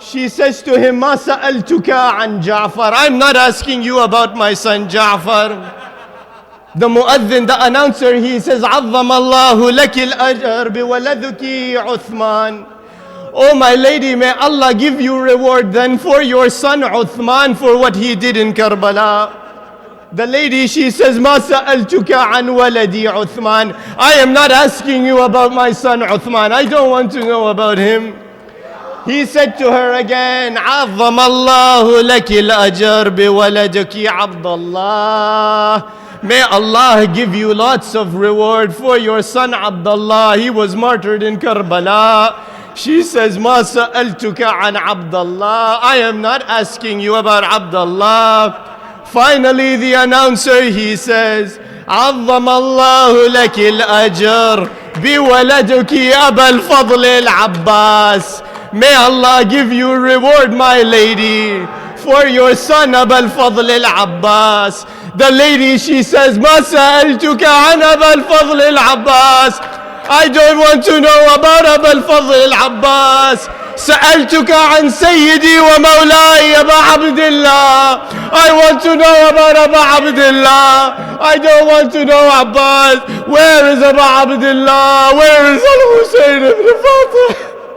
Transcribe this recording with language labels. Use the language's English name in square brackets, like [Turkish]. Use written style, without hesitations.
[English] She says to him, [Arabic] Ma sa'altuka an Ja'far. [English] I'm not asking you about my son Ja'far. The mu'adhin, the announcer, he says, [Arabic] عظم الله لك الأجر بولدك عثمان. [English] Oh my lady, may Allah give you reward then for your son Uthman for what he did in Karbala. The lady, she says, [Arabic] ما سألتك عن ولدي عثمان. [English] I am not asking you about my son Uthman. I don't want to know about him. He said to her again, [Arabic] عظم الله لك الأجر بولدك عبد الله. [English] May Allah give you lots of reward for your son Abdullah. He was martyred in Karbala. She says, [Arabic] ما سألتك عن عبد الله. [English] I am not asking you about Abdullah. Finally, the announcer, he says, [Arabic] عظم الله لك الأجر بولدك أبا الفضل العباس. [English] May Allah give you reward, my lady, for your son Aba al-Fadl al-Abbas. The lady, she says, [Arabic] ما سألتك عن أبا الفضل العباس. [English] I don't want to know about أبا الفضل العباس. [Arabic] سألتك عن سيدي ومولاي أبا عبد الله. [English] I want to know about أبا عبد الله. I don't want to know Abbas. Where is أبا عبد الله? Where is Al-Hussein ibn Fatima?